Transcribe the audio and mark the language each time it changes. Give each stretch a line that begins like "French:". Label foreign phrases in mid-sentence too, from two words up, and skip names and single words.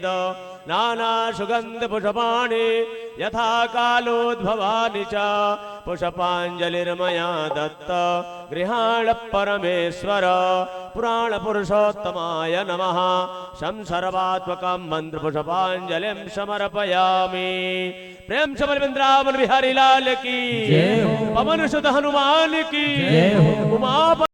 Sanskrit: नानासुगन्धपुष्पाणि यथा कालोद्भवानि च पुष्पाञ्जलिर्मया दत्त गृहाण परमेश्वर। पुराणपुरुषोत्तमाय नमः संसर्वात्मकं मन्त्रपुष्पाञ्जलिं समर्पयामि।
Hindi: प्रेम से बोल वृंदावन बिहारी लाल की, जय हो। पवन सुत हनुमान की, जय हो। उमा